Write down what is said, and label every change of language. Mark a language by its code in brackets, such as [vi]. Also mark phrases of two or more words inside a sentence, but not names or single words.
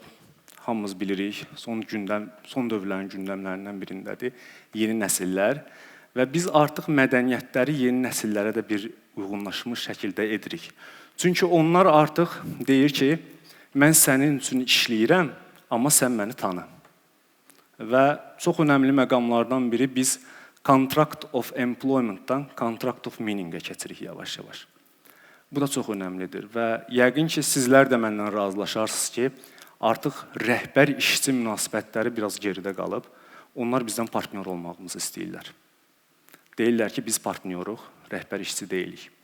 [az] Hamımız bilirik, son dövrlərin gündəmlərindən birindədir, yeni nəsillər və biz artıq mədəniyyətləri yeni nəsillərə də bir uyğunlaşmış şəkildə edirik. Çünki onlar artıq deyir ki, mən sənin üçün işləyirəm, amma sən məni tanı. Və çox önəmli məqamlardan biri biz [en] contract of employment-dan contract of meaning-ə [az] keçirik yavaş-yavaş. Bu da çox önəmlidir və yəqin ki, sizlər də məndən razılaşarsınız ki, artıq rəhbər-işçi münasibətləri biraz geridə qalıb, onlar bizdən partnyor olmağımızı istəyirlər. Deyirlər ki, biz partnyoruq, rəhbər-işçi deyilik.